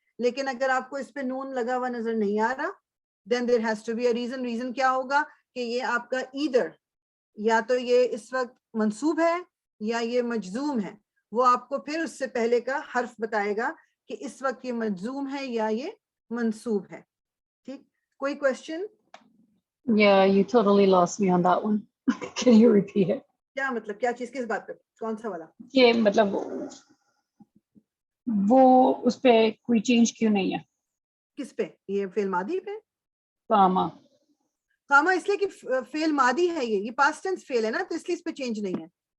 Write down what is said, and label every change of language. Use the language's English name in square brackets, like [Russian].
[Hindi] लेकिन अगर आपको इस पे नून लगा हुआ नजर नहीं आ रहा, [English] Then there has to be a reason. [Hindi] Reason क्या होगा कि ये आपका ईदर, या तो ये इस वक्त मंसूब है या ये मजजूम है. वो आपको फिर उससे पहले का हर्फ बताएगा कि इस वक्त ये मजजूम है या ये मंसूब है. ठीक, कोई question? [English] Yeah, you totally lost me on that one. Can you repeat it? [Hindi] क्या मतलब, क्या चीज, किस बात पे, कौन सा वाला? ये मतलब वो उस पे कोई चेंज क्यों नहीं है? किस पे? ये फेल मादी पे. कामा, कामा इसलिए कि फेल मादी है, ये पास्ट टेंस फेल है ना, तो इसलिए इस पे चेंज नहीं है.